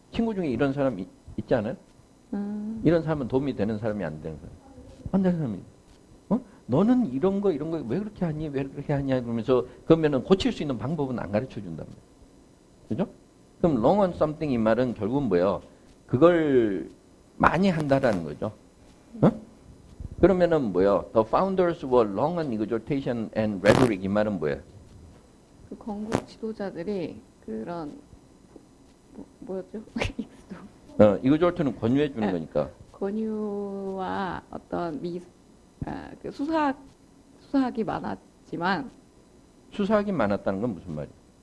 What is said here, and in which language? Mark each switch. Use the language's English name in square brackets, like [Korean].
[Korean] 친구 중에 이런 사람 있지 않아요? 이런 사람은 도움이 되는 사람이 안 되는 사람. 안 되는 사람이. 너는 이런 거 왜 그렇게 하니? 왜 그렇게 하냐? 그러면서 그러면은 고칠 수 있는 방법은 안 가르쳐 준단 말이에요. 그죠? 그럼 [English] long on something [Korean] 이 말은 결국은 뭐예요? 그걸 많이 한다라는 거죠. 그러면은 뭐예요? [English] The founders were long on exhortation and rhetoric [Korean] 이 말은 뭐예요? 그 건국 지도자들이 그런 뭐였죠? exhort는 권유해 주는 거니까. 권유와 어떤 그 수사학이 많았지만 수사하기 많았다는 건 무슨 말이에요?